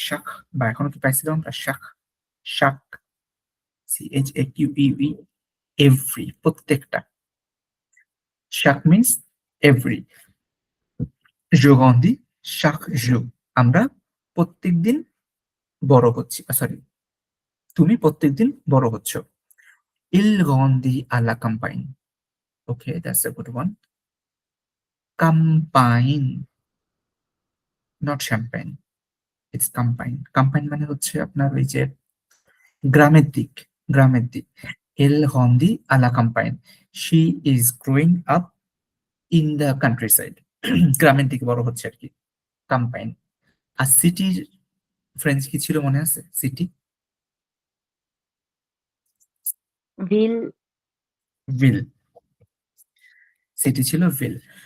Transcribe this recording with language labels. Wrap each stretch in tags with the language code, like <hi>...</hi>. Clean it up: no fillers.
<bn>শাক, বা এখনো কি পাইছিলাম আমরা? শাক, শাক, CHAQUE, এভরি, প্রত্যেকটা। শাক মিন্স এভরি। জো গন্ধি শাক জু, আমরা প্রত্যেকদিন বড় হচ্ছি, সরি, তুমি প্রত্যেকদিন বড় হচ্ছ।</bn> <fr>Il grandit à la campagne.</fr> <en>Okay, that's a good one. Campaign, not champagne. It's campaign.</en> <bn>Campaign মানে হচ্ছে আপনার ওই যে গ্রামের দিক, গ্রামের দিক।</bn> <fr>El grandit à la campagne.</fr> <en>She is growing up in the countryside.</en> <bn>গ্রামের দিকে বড় হচ্ছে আর কি, campaign। আর সিটির ফ্রেঞ্চ কি ছিল মনে আছে? সিটি, ভিল। ভিল। সিটি ছিল ভিল।</bn>